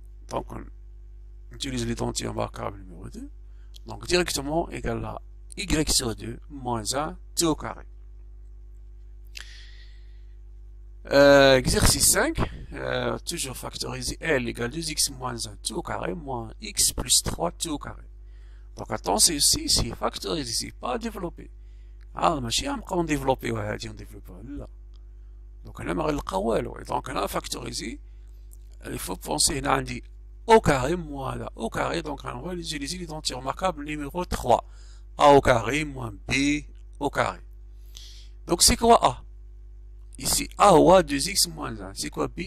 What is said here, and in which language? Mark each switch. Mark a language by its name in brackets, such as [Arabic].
[French] Donc on utilise l'identité remarquable numéro 2. Donc, directement égal à Y sur 2 moins 1 T au carré. Exercice 5. Toujours factoriser L égale 2x moins 1 T au carré moins X plus 3 T au carré. Donc attention ici, c'est factorisé, c'est pas développé. [Arabic] ماشي غنبقاو نديفلوبيو هادي نديفلوبيوها لا. Donc انا ما غنلقاو والو. [French] Donc انا factoriser, il faut penser [Arabic] هنا عندي [French] au carré moins là au carré. Donc on va utiliser l'identité remarquable numéro 3. A au carré moins B au carré. Donc c'est quoi A? Ici A ou A 2x moins 1. C'est quoi B?